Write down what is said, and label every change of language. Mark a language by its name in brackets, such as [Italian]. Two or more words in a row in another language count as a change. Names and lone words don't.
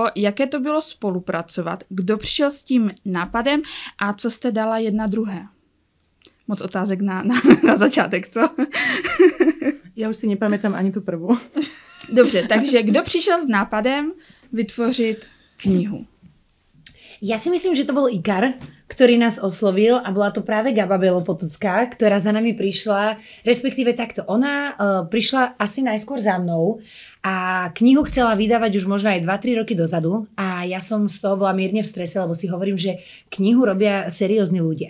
[Czech] Jaké to bylo spolupracovat? Kdo přišel s tím nápadem a co jste dala jedna druhé? Moc otázek na začátek, co? [Slovak] Ja už si nepamätám ani tú prvú. [Czech] Dobře, takže kdo přišel s nápadem vytvořit knihu? [Slovak] Ja si myslím, že to bol Ikar, ktorý nás oslovil a bola to práve Gaba Belopotocká, ktorá za nami prišla, respektíve takto, ona prišla asi najskôr za mnou a knihu chcela vydávať už možno aj 2-3 roky dozadu a ja som z toho bola mierne v strese, lebo si hovorím, že knihu robia seriózni ľudia.